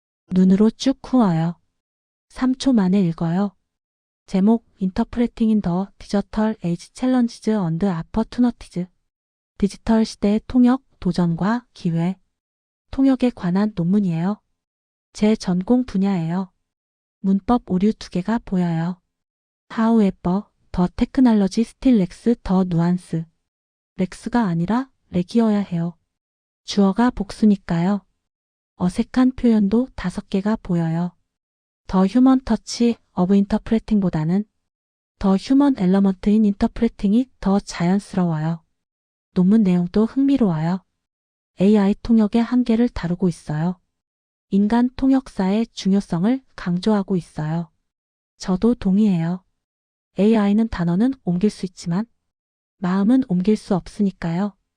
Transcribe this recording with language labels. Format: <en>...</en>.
<ko>눈으로 쭉 후어요. 3초 만에 읽어요.</ko> <en>제목 Interpreting in the Digital Age Challenges and Opportunities.</en> <ko>디지털 시대의 통역, 도전과 기회. 통역에 관한 논문이에요. 제 전공 분야예요. 문법 오류 2개가 보여요.</ko> <en>However, the technology still lacks the nuance.</en> <ko>렉스가 아니라 렉이어야 해요. 주어가 복수니까요. 어색한 표현도 5개가 보여요.</ko> <en>The human touch of interpreting보다는 The human element in interpreting이</en> <ko>더 자연스러워요. 논문 내용도 흥미로워요. AI 통역의 한계를 다루고 있어요. 인간 통역사의 중요성을 강조하고 있어요. 저도 동의해요. AI는 단어는 옮길 수 있지만 마음은 옮길 수 없으니까요.</ko>